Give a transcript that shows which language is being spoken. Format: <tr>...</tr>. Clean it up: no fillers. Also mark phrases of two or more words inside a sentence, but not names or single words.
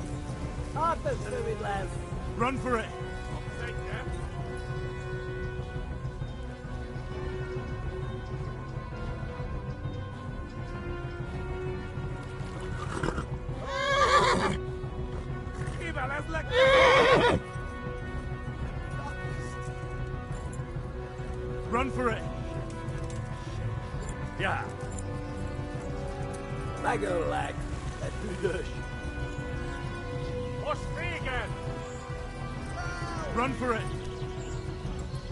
<hu>Hát ez rövid lesz!</hu> <en>Run for it!</en> <hu>Kivel ez</hu> <en>Run for it! Yeah.</en> <hu>Megöllek! Te büdös! Most vége!</hu> <en>Run for it!</en>